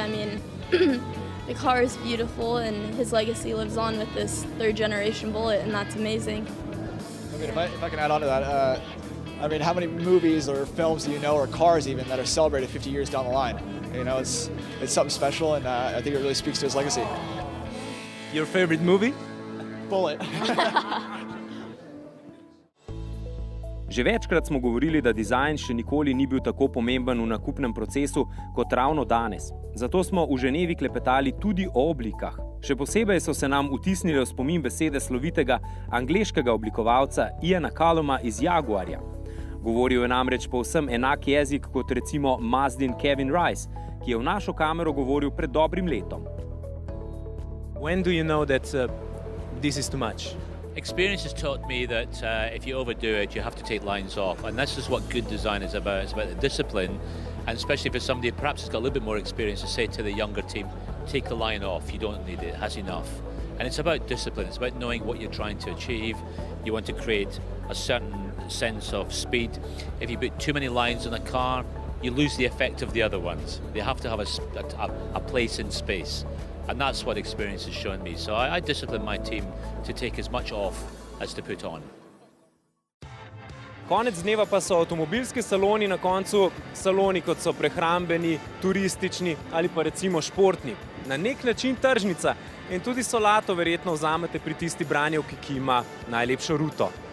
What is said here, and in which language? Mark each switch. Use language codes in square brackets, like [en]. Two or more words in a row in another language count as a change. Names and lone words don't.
[en] I mean, the car is beautiful and his legacy lives on with this third generation Bullitt, and that's amazing. I mean, if I can add on to that, I mean, how many movies or films do you know, or cars even, that are celebrated 50 years down the line? You know, it's something special, and I think it really speaks to his legacy. Your favorite movie? Bullitt. [sl] Že večkrat smo govorili, da dizajn še nikoli ni bil tako pomemben v nakupnem procesu kot ravno danes. Zato smo v Ženevi klepetali tudi o oblikah. Še posebej so se nam vtisnile v spomin besede slovitega angleškega oblikovalca Iana Calluma iz Jaguarja. Govoril je namreč povsem enak jezik kot recimo Mazdin Kevin Rice, ki je v našo kamero govoril pred dobrim letom. [en] When do you know that this is too much? Experience has taught me that if you overdo it, you have to take lines off. And this is what good design is about. It's about the discipline. And especially for somebody perhaps has got a little bit more experience to say to the younger team, take the line off, you don't need it, it has enough. And it's about discipline. It's about knowing what you're trying to achieve. You want to create a certain sense of speed. If you put too many lines on a car, you lose the effect of the other ones. They have to have a place in space. And that's what experience has shown me. So I discipline my team to take as much off as to put on. [sl] Konec dneva pa so avtomobilski saloni na koncu saloni, kot so prehrambeni, turistični ali pa recimo športni. Na nek način tržnica in tudi solato verjetno vzamete pri tisti branjevki, ki ima najlepšo ruto.